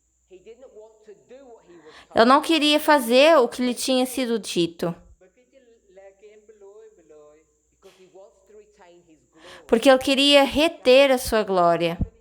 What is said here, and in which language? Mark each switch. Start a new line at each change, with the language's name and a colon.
English: He didn't want to do what he was told.
Portuguese: Eu não queria fazer o que lhe tinha sido dito,
English: Because he wants to retain his glory.
Portuguese: porque ele queria reter a sua glória.